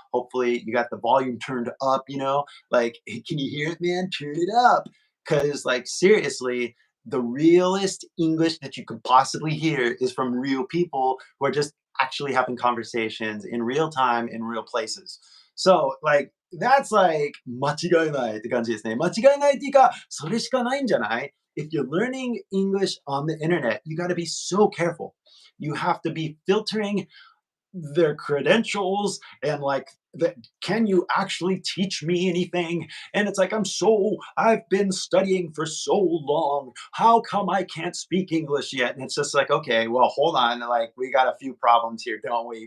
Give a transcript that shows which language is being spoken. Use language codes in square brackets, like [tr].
[en] Hopefully you got the volume turned up, like, hey, can you hear it, man? Turn it up. Cause like, seriously, the realest English that you could possibly hear is from real people who are just actually having conversations in real time in real places. So, like, that's like [ja] 間違いないって感じですね。間違いないっていうか、それしかないんじゃない？ [en] If you're learning English on the internet, you got to be so careful. You have to be filtering their credentials and like that, can you actually teach me anything? And it's like, I've been studying for so long, how come I can't speak English yet? And it's just like, okay, well, hold on, like we got a few problems here, don't we?